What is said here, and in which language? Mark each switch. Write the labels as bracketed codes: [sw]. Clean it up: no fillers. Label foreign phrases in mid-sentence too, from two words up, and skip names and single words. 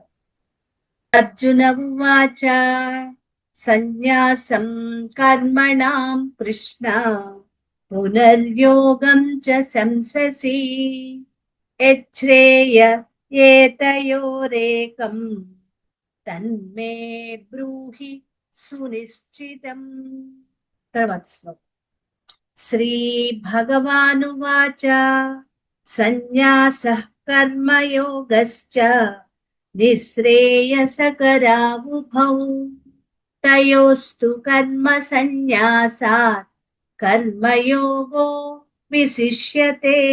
[sa] అర్జున ఉవాచ సన్యాసం కర్మణాం కృష్ణ పునర్యోగం చ సంససి యచ్ఛ్రేయ ఏతయోరేకం తన్మే బ్రూహి సునిశ్చితం. [te] తర్వాత శ్లోకం. [sa] श्रीभगवानुवाच सन्न्यासः कर्मयोगश्च निःश्रेयसकरावुभौ तयोस्तु कर्मसन्न्यासात् कर्मयोगो विशिष्यते.